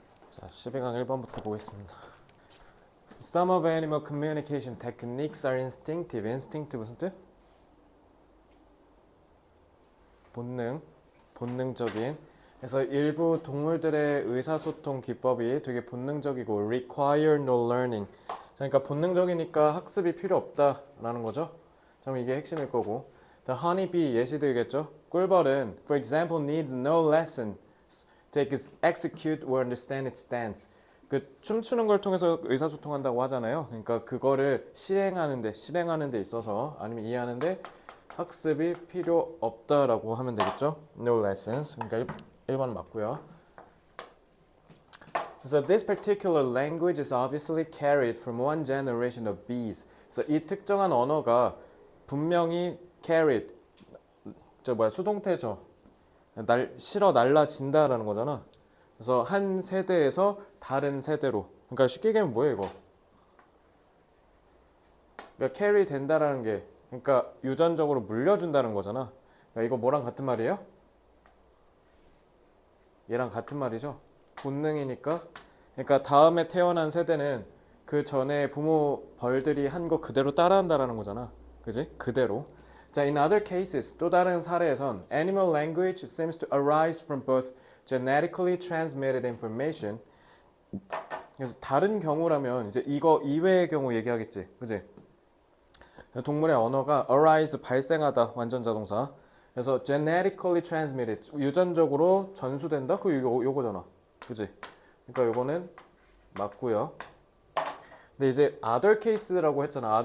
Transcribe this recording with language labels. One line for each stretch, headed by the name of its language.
Korean: 자, 12강 1번부터 보겠습니다.
English: Some of animal communication techniques are instinctive.
Korean: instinctive 무슨 뜻? 본능적인. 그래서 일부 동물들의 의사소통 기법이 되게 본능적이고
English: require no learning.
Korean: 그러니까 본능적이니까 학습이 필요 없다라는 거죠. 그럼 이게 핵심일 거고.
English: The honeybee
Korean: 예시들겠죠. 꿀벌은
English: for example needs no lesson to execute or understand its dance.
Korean: 그 춤추는 걸 통해서 의사소통한다고 하잖아요. 그러니까 그거를 실행하는 데 있어서 아니면 이해하는데 학습이 필요 없다라고 하면 되겠죠.
English: No lessons.
Korean: 그러니까 1번 맞고요.
English: So this particular language is obviously carried from one generation of bees.
Korean: 그래서 이 특정한 언어가 분명히 carried 수동태죠. 실어 날라진다라는 거잖아. 그래서 한 세대에서 다른 세대로. 그러니까 쉽게 얘기하면 뭐예요, 이거? 그러니까 carry 된다라는 게 그러니까 유전적으로 물려준다는 거잖아. 그러니까 이거 뭐랑 같은 말이에요? 얘랑 같은 말이죠. 본능이니까. 그러니까 다음에 태어난 세대는 그 전에 부모 벌들이 한 거 그대로 따라한다라는 거잖아. 그지? 그대로. 자,
English: in other cases,
Korean: 또 다른 사례에선
English: animal language seems to arise from both genetically transmitted information.
Korean: 그래서 다른 경우라면 이제 이거 이외의 경우 얘기하겠지. 그지? 동물의 언어가 arise 발생하다 완전 자동사. 그래서
English: genetically transmitted
Korean: 유전적으로 전수된다. 그 요거잖아. 그지? 그러니까 요거는 맞고요. 근데 이제 other case라고 했잖아.